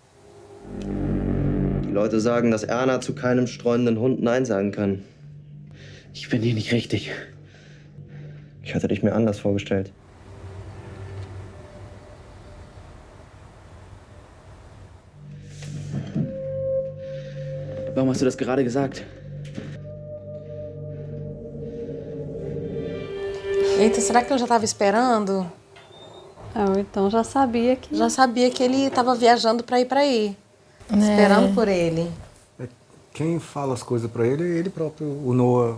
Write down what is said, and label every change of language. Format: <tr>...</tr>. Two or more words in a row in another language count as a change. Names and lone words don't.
<de>Die Leute sagen, dass Erna zu keinem streunenden Hund Nein sagen kann. Ich bin hier nicht richtig. Ich hatte dich mir anders vorgestellt. Warum hast du das gerade gesagt?</de> <pt>Eita, será que eu já tava esperando? Ah, ou então já sabia que... Já sabia que ele tava viajando pra ir pra aí. Esperando por ele. Quem fala as coisas pra ele é ele próprio, o Noah.</pt>